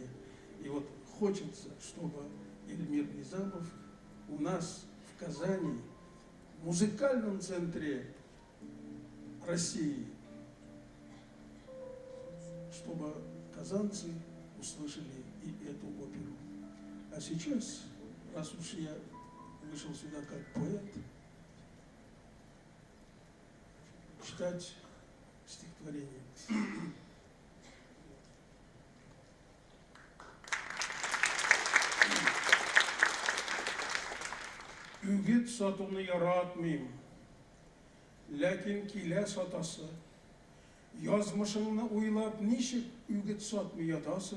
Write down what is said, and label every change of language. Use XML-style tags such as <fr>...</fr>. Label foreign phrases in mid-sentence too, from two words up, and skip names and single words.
<ru>И вот хочется, чтобы Эльмир Низамов у нас в Казани, в музыкальном центре России, чтобы казанцы услышали и эту оперу. А сейчас, раз уж я вышел сюда как поэт, читать стихотворение.</ru> <tt>Үгіт сатуны яратмыйм, ләкин килә сатасы. Язмышыңны уйлап ничек үгіт сатмый ятасың?</tt>